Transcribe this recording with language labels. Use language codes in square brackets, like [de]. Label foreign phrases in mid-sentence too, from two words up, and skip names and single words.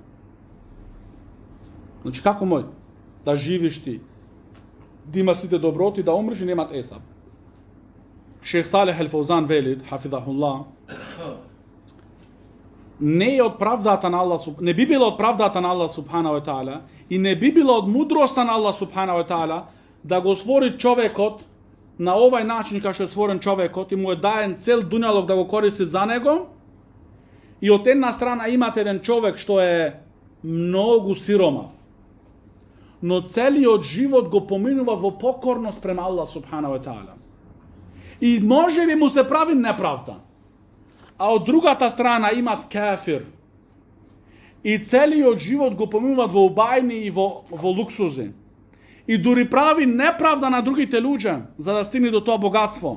[mk] Значи како мој да живиш ти, да има сите доброти, да умриш и немат есап. Шех Салех ел-Фаузан велит, хафизахулла, не е од правдата на Аллах, не би било од правдата на Аллах [ar] سبحانه وتعالى [mk] и не би било од мудроста на Аллах [ar] سبحانه وتعالى [mk] да го створи човекот на овај начин како што е створен човекот и му е даен цел дуњалог да го користи за него. И од една страна имате еден човек што е многу сиромав, но целиот живот го поминува во покорност према Аллах [ar] سبحانه وتعالى. [mk] И може би му се прави неправда. А од другата страна имат кафир. И целиот живот го поминуваат во убајни и во луксузи. И дури прави неправда на другите луѓе, за да стигне до тоа богатство.